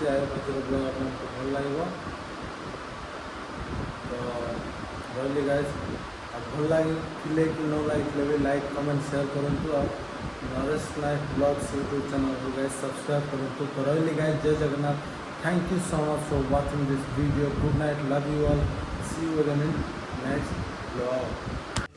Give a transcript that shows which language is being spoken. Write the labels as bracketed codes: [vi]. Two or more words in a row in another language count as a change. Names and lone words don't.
[en] I hope [or] ଆଜିର ବ୍ଲଗ୍ ଆପଣଙ୍କୁ ଭଲ ଲାଗିବ। ତ ରହିଲି ଗାଇଜ୍। ଆଉ ଭଲ ଲାଗିଥିଲେ କି ନ ଲାଗିଥିଲେ ବି [en] like comment share [or] କରନ୍ତୁ। ଆଉ ନରେଶ ନାୟକ ବ୍ଲଗ୍ସ ୟୁଟ୍ୟୁବ୍ ଚ୍ୟାନେଲ୍କୁ [en] guys subscribe [or] କରନ୍ତୁ। ତ ରହିଲି ଗାଇଜ୍, ଜୟ ଜଗନ୍ନାଥ। [en] Thank you so much for watching this video. Good night. Love you all. See you again in next vlog.